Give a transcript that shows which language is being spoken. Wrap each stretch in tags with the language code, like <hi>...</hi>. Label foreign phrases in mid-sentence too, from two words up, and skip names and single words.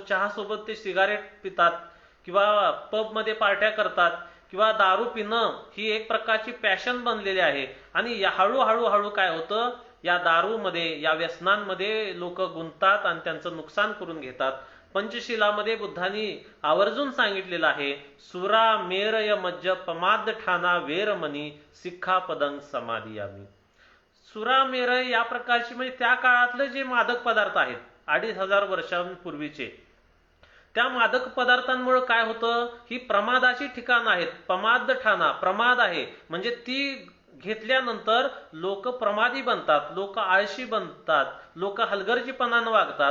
<mr>चहा सोबत ते सिगारेट पितात किंवा पब मध्ये पार्ट्या करतात किंवा दारू पिणं ही एक प्रकारची पॅशन बनलेली आहे. आणि हळूहळू काय होतं, या दारूमध्ये, या व्यसनांमध्ये लोक गुंततात आणि त्यांचं नुकसान करून घेतात. पंचशिलामध्ये बुद्धांनी आवर्जून सांगितलेलं आहे,</mr> <pi>सुरा मेरय मज्ज पमाद ठाना वेरमणी सिक्खापदं समाधियामी. सुरा मेरय</pi> <mr>या प्रकारची, म्हणजे त्या काळातले जे मादक पदार्थ आहेत 2500 वर्षांपूर्वीचे, त्या मादक पदार्थांमुळे काय होतं, ही प्रमादाची ठिकाणं आहेत.</mr> <pi>पमाद ठाना,</pi> <mr>प्रमाद आहे, म्हणजे ती घेतल्यानंतर लोक प्रमादी बनतात, लोक आळशी बनतात, लोक हलगर्जीपणानं वागतात.</mr>